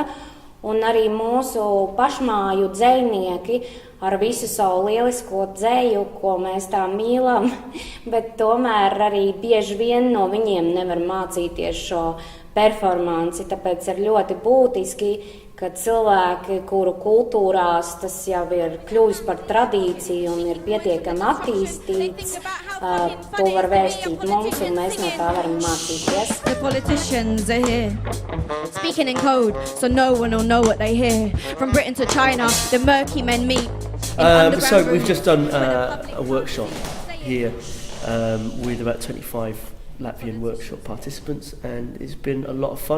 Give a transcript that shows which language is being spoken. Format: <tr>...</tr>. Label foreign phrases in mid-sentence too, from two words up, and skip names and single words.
<lv>Un arī mūsu pašmāju dzejnieki ar visu savu lielisko dzeju, ko mēs tā mīlam, bet tomēr arī bieži vien no viņiem nevar mācīties šo performanci. Tāpēc ir ļoti būtiski, ka cilvēki, kuru kultūrās tas jau ir kļuvis par tradīciju un ir pietiekami attīstīts, to var vēstīt mums, un mēs no tā varam mācīties.</lv> <en>The politicians are here, speaking in code, so no one will know what they hear. From Britain to China, the murky men meet. So we've just done a workshop here with about 25 Latvian workshop participants, and it's been a lot of fun.</en>